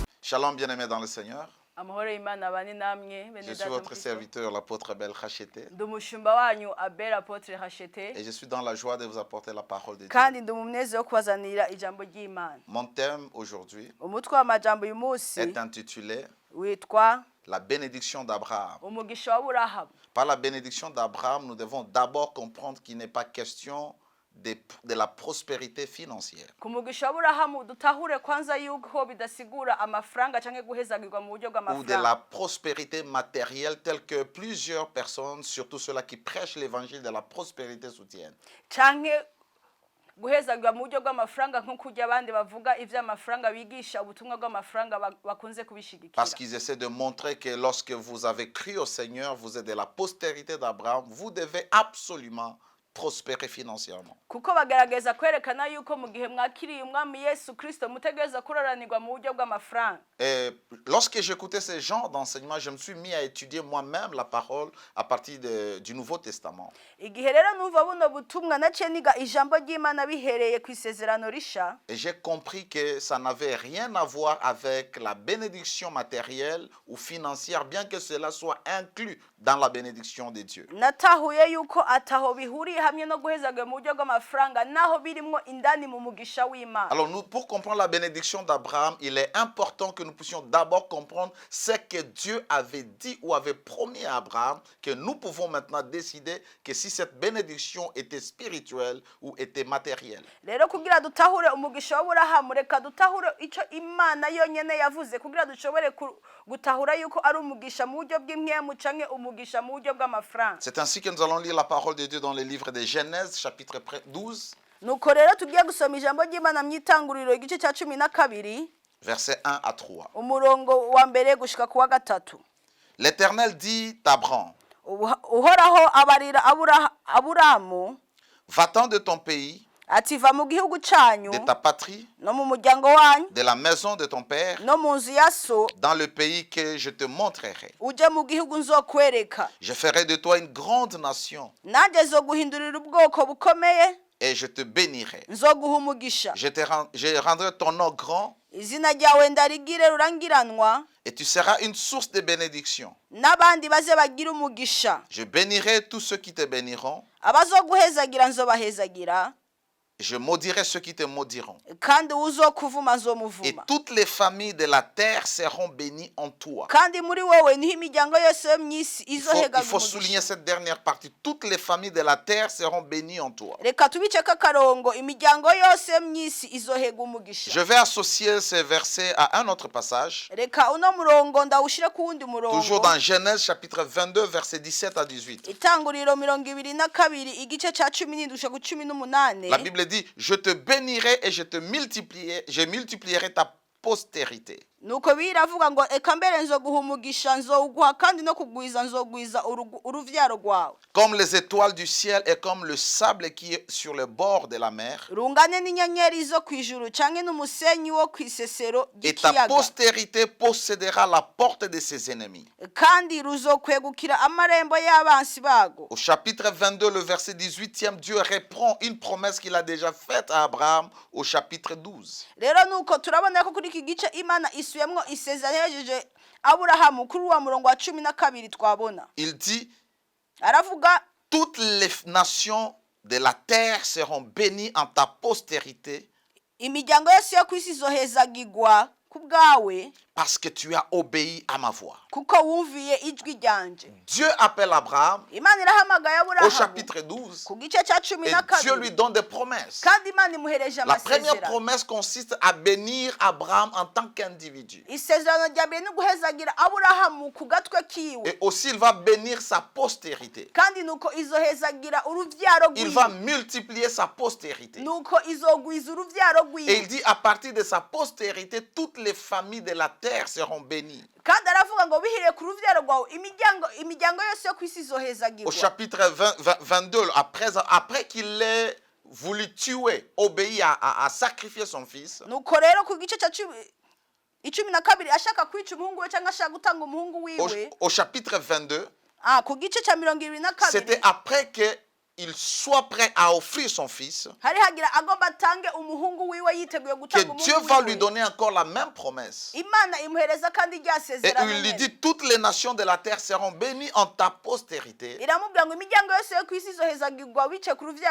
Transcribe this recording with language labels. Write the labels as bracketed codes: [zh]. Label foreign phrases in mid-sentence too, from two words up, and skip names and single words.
[fr] Shalom bien-aimés dans le Seigneur. [rn] amahoro y'Imana abane namwe [fr] Je [rn] bene [fr] suis [rn] data [fr] votre [rn] mukristo. [fr] serviteur, l'apôtre Abel Khachete. [rn] Ndi umushumba wanyu Abel Apotre Hachete [fr] Et je suis dans la joie de vous apporter la parole de Dieu. [rn] kandi ndi umunezero wo kubazanira ijambo ry'Imana. [fr] Mon thème aujourd'hui [rn] Umutwe w'amajambo uyu munsi [fr] est intitulé [rn] witwa [fr] La bénédiction d'Abraham. [rn] umugisha w'Aburahamu. [fr] Par la bénédiction d'Abraham, nous devons d'abord comprendre qu'il n'est pas question de la prospérité financière. [rn] Ku mugisha w'Aburahamu dutahure kwanza yuko bidasigura amafaranga canke guhezagirwa mu buryo [fr] Ou de la [rn] bw'amafaranga [fr] prospérité matérielle telle que plusieurs personnes, surtout ceux-là qui prêchent l'évangile de la prospérité, soutiennent. [rn] canke guhezagirwa mu buryo bw'amafaranga nk'uko urya abandi bavuga ivy'amafaranga bigisha ubutumwa bw'amafaranga bakunze kubishigikira. [fr] Parce qu'ils essaient de montrer que lorsque vous avez cru au Seigneur, vous êtes de la postérité d'Abraham, vous devez absolument prospérer financièrement. [rn] Kuko bagerageza kwerekana yuko mu gihe mwakiriye umwami Yesu Kristo mutegereza kuroranirwa mu buryo bw'amafaranga. [fr] Et lorsque j'écoutais ces genres d'enseignements, je me suis mis à étudier moi-même la parole à partir du Nouveau Testament. [rn] Igihe rero numva buno butumwa naciye niga ijambo ry'Imana bihereye ku isezerano risha. [fr] Et j'ai compris que ça n'avait rien à voir avec la bénédiction matérielle ou financière, bien que cela soit inclus dans la bénédiction de Dieu. [rn] Natahuye yuko ataho bihuriye hamwe no guhezagirwa mu buryo bw'amafaranga naho birimwo indani mu mugisha w'Imana. [fr] Alors nous, pour comprendre la bénédiction d'Abraham, il est important que nous puissions d'abord comprendre ce que Dieu avait dit ou avait promis à Abraham, que nous pouvons maintenant décider que si cette bénédiction était spirituelle ou était matérielle. [rn] Rero kugira dutahure umugisha w'Aburahamu reka dutahure ico Imana yonyene yavuze kugira dushobore gutahura yuko ari umugisha mu buryo bw'imwemu canke umugisha mu buryo bw'amafaranga. [fr] C'est ainsi que nous allons lire la parole de Dieu dans le livre de Genèse, chapitre 12, [rn] Nuko rero tugiye gusoma ijambo ry'Imana mw'itanguriro igice ca 12 [fr] versets 1 à 3. [rn] umurongo wa mbere gushika ku wa gatatu. [fr] L'Éternel dit à Abraham, [rn] Uhoraho abarira Aburamu [fr] va-t'en de ton pays, [rn] ati va mu gihugu canyu [fr] de ta patrie, [rn] no mu muryango wanyu [fr] de la maison de ton père, [rn] no mu nzu ya so [fr] dans le pays que je te montrerai. [rn] uje mu gihugu nzokwereka [fr] Je ferai de toi une grande nation [rn] nanjye zoguhindurira ubwoko bukomeye [fr] et je te bénirai. [rn] nzoguha umugisha [fr] Je rendrai ton nom grand [rn] izina ryawe ndarigire rurangiranwa [fr] et tu seras une source de bénédiction. [rn] n'abandi baze bagira umugisha [fr] Je bénirai tous ceux qui te béniront [rn] abazoguhezagira nzobahezagira [fr] et je maudirai ceux qui te maudiront. [rn] kandi uzokuvuma [fr] Et [rn] nzomuvuma [fr] toutes les familles de la terre seront bénies en toi. [rn] kandi muri wowe niho imiryango yose yo mw'isi [fr] Il [rn] izohegaga [fr] faut souligner [rn] umugisha. [fr] cette dernière partie. Toutes les familles de la terre seront bénies en toi. [rn] Reka tubiceko akarongo imiryango yose yo mw'isi izohega umugisha. [fr] Je vais associer ces versets à un autre passage. [rn] Reka uno murongo ndawushire ku wundi [fr] Toujours [rn] murongo [fr] dans Genèse chapitre 22, versets 17 à 18. [rn] itanguriro 22 igice ca 17 gushika ku 18. [fr] La Bible dit, je te bénirai et je multiplierai ta postérité. [rn] Nuko biravuga ngo eka mbere nzoguha umugisha nzowuguha kandi no kugwiza nzogwiza uruvyaro rwawe [fr] Comme les étoiles du ciel et comme le sable qui est sur le bord de la mer. [rn] rungane n'inyenyeri zo kwijuru canke n'umusenyi wo kwisesero [fr] Et ta [rn] ry'ikiyaga [fr] postérité possédera la porte de ses ennemis. [rn] kandi ruzokwegukira amarembo y'abansi bago. [fr] Au chapitre 22, le verset 18e, Dieu reprend une promesse qu'il a déjà faite à Abraham au chapitre 12. [rn] Rero nuko turabona ko kuri iki gice Imana isuyemwo isezerano yajeje Aburahamu kuri wa murongo wa 12 twabona. [fr] Il dit, [rn] Aravuga [fr] toutes les nations de la terre seront bénies en ta postérité [rn] imiryango yose yo kwisi izohezagirwa kubwawe [fr] parce que tu as obéi à ma voix. [rn] kuko wumviye ijwi ryanje. [fr] Dieu appelle Abraham [rn] Imana irahamagaye [fr] au [rn] Aburahamu [fr] chapitre 12 [rn] ku gice ca [fr] et Dieu lui [rn] 12 [fr] donne des promesses. [rn] kandi Imana imuhereje [fr] La première [rn] amasezerano. [fr] promesse consiste à bénir Abraham en tant qu'individu. [rn] Isezerano rya mbere ni guhezagira Aburahamu ku gatwe kiwe [fr] Et aussi il va bénir sa postérité. [rn] kandi nuko izohezagira uruvyaro [fr] Il va [rn] rwiwe [fr] multiplier sa postérité. [rn] nuko izogwiza uruvyaro [fr] Et il [rn] rwiwe [fr] dit à partir de sa postérité, toutes les familles de la terre seront bénies. [rn] kandi aravuga ngo bihiriye ku ruvyaro rwawe imiryango yose yo kwisi [fr] Au [rn] izohezagirwa. [fr] chapitre 22, après qu'il ait voulu tuer, obéi à sacrifier son fils, [rn] Nuko rero ku gice ca 12 ashaka kwica umuhungu we cyangwa ashaka gutanga umuhungu wiwe [fr] au chapitre 22, [rn] ku gice ca 22 [fr] c'était après que il soit prêt à offrir son fils, [rn] hari hagira agomba atange umuhungu wiwe yiteguye [fr] que [rn] gutanga [fr] Dieu [rn] umuhungu [fr] va lui [rn] wiwe [fr] donner encore la même promesse. [rn] imana imuhereza kandi rya [fr] Et [rn] sezerano [fr] il lui [rn] nyene. [fr] dit, toutes les nations de la terre seront bénies en ta postérité, [rn] iramubwira ngo imiryango yose yo ku isi izohezagirwa bice ku ruvyaro